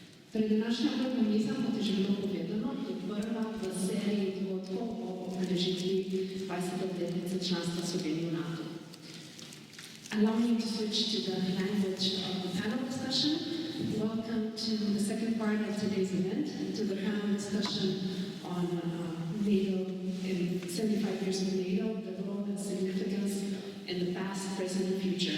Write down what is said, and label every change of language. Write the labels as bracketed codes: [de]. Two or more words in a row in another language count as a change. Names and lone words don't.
[sl] Torej, današnja okrogla miza, kot je že bilo povedano, je prva v seriji dogodkov o obeležitvi 20. obletnice članstva Slovenije v NATO. [en] Allow me to switch to the language of the panel discussion. Welcome to the second part of today's event, to the panel discussion on NATO, in 75 years of NATO, the role and significance in the past, present, and future.